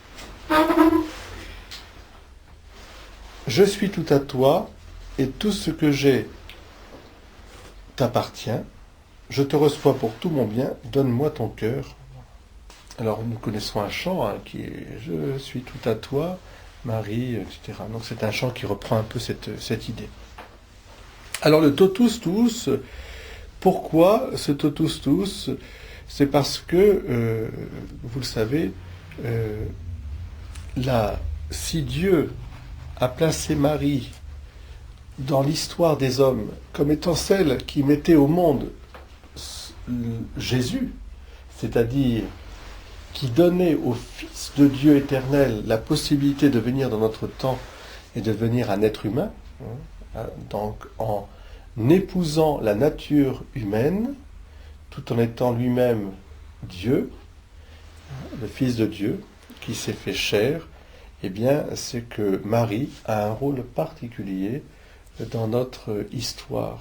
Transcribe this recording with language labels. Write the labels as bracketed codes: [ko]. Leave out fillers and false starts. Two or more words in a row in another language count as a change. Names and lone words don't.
[fr] Je suis tout à toi, et tout ce que j'ai t'appartient. Je te reçois pour tout mon bien, donne-moi ton cœur. Alors nous connaissons un chant qui est « Je suis tout à toi, Marie », etc. Donc c'est un chant qui reprend un peu cette idée. Alors le [la] totus tuus, [fr] pourquoi ce [la] totus tuus? [fr] C'est parce que, vous le savez, si Dieu a placé Marie dans l'histoire des hommes comme étant celle qui mettait au monde Jésus, c'est-à-dire qui donnait au Fils de Dieu éternel la possibilité de venir dans notre temps et de devenir un être humain, donc en épousant la nature humaine, tout en étant lui-même Dieu, le Fils de Dieu, qui s'est fait chair, eh bien, c'est que Marie a un rôle particulier dans notre histoire.